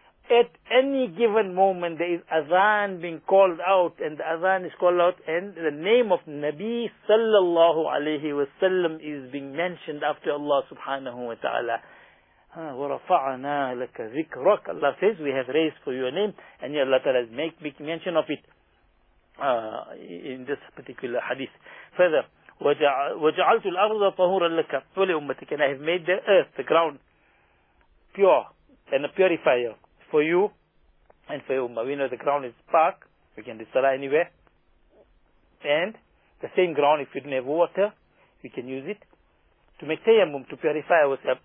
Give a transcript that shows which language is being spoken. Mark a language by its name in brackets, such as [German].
[English] At any given moment, there is Adhan being called out, and the Adhan is called out, and the name of Nabi sallallahu alayhi wa sallam is being mentioned after Allah subhanahu wa ta'ala. [Arabic] وَرَفَعَنَا لَكَ ذِكْرَكَ. [English] Allah says, we have raised for your name, and yet Allah has make big mention of it in this particular hadith. Further, [Arabic] وَجَعَلْتُ الْأَرْضَ طَهُورًا لَكَ وَلِأُمَّتِكَ. [English] And I have made the earth, the ground, pure and a purifier for you and for your ummah. We know the ground is park. We can do salah anywhere. And the same ground, if you don't have water, we can use it to make tayammum, to purify ourselves.